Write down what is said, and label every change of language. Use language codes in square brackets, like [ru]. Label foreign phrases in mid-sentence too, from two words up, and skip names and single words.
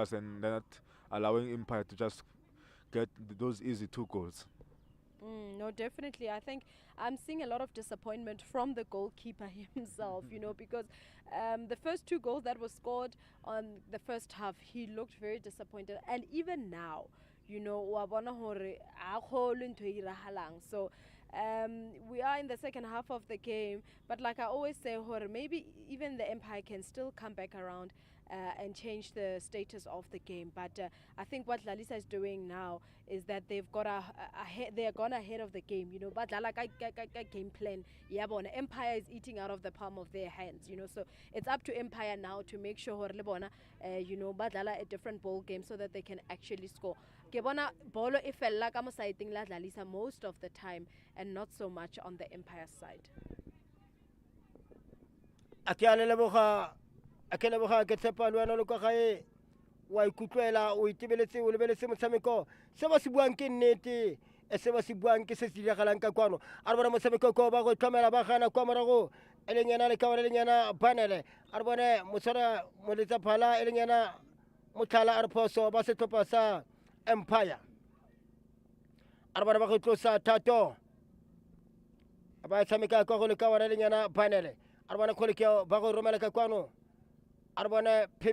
[en] They're focused and they're not allowing Empire to just get those easy 2 goals. No, definitely. I think I'm seeing a lot of disappointment from the goalkeeper himself, because the first 2 goals that were scored on the first half, he looked very disappointed. And even now, [st] wa bona hore ha kgolwe ntho e irahalang. [en] So we are in the second half of the game, but like I always say, hore maybe even the Empire can still come back around and change the status of the game. But I think what Dlalisa is doing now is that they've got they are gone ahead of the game, but like a game plan. Yeah, but Empire is eating out of the palm of their hands, so it's up to Empire now to make sure [st] hore le bona [en] but a different ball game so that they can actually score. [st] Ke bona bolo e fella ka mo saeteng la Dlalisa [en] most of the time and not so much on the Empire side. [tn] Ke leboga ke tshepa le wena le kwa gae wa ikutlwela o itebeletse o lebeletse motshameko se ba se buang ke nnete se ba se buang ke se se diragalang ka kwano a re bona motshameko ko ba go tlhomela ba gana kwa morago e leng yana le kaone le yana banele a re bone motshwara moletsa phala e leng yana motlhala a re phoso ba setlhopha sa Empire a re bona ba go tlosa thato ba tshameka kwa go le kaone le yana banele a re bona kgoleke ba go romela ka kwano Arbona